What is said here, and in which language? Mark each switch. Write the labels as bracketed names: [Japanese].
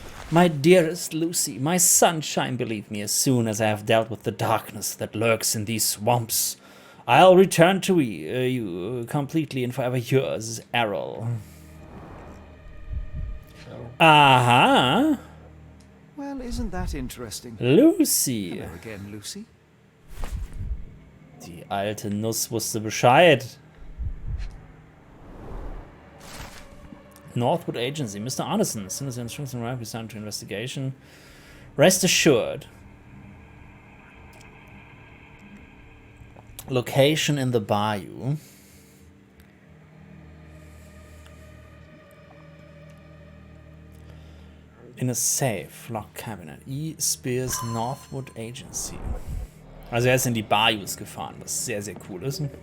[English] My dearest Lucy, my sunshine, believe me, as soon as I have dealt with the darkness that lurks in these swamps, I'll return to you completely and forever yours, Errol. Aha! Well, isn't that interesting? Lucy. Hello again, Lucy. [German] Die alte Nuss wusste Bescheid. [English] Northwood Agency, Mr. Arneson, as soon as the instructions arrive, we start to investigation. Rest assured. Location in the Bayou. In a safe, locked cabinet. E. Spears Northwood Agency. [German] Also er ist in die Bayous gefahren, was sehr, sehr cool ist.